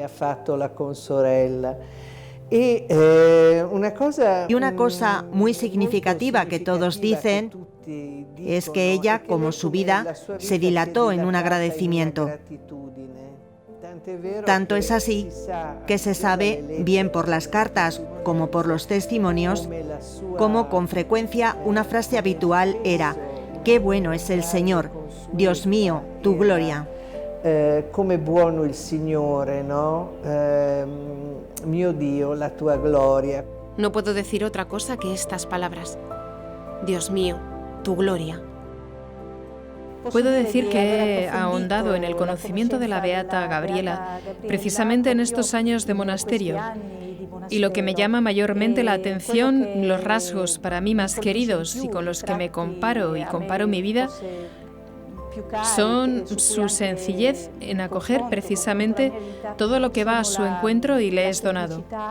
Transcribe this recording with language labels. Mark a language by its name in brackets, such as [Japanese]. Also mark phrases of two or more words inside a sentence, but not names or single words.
[Spanish] Y una cosa muy significativa que todos dicen es que ella, como su vida, se dilató en un agradecimiento. Tanto es así que se sabe, bien por las cartas como por los testimonios, como con frecuencia una frase habitual era: «Qué bueno es el Señor, Dios mío, tu gloria». [Italian] Come buono il Signore, no? Mio Dio, la tua gloria. [Spanish] No puedo decir otra cosa que estas palabras. Dios mío, tu gloria. Puedo decir que he ahondado en el conocimiento de la beata Gabriela precisamente en estos años de monasterio. Y lo que me llama mayormente la atención, los rasgos para mí más queridos y con los que me comparo y comparo mi vida, son su sencillez en acoger precisamente todo lo que va a su encuentro y le es donado.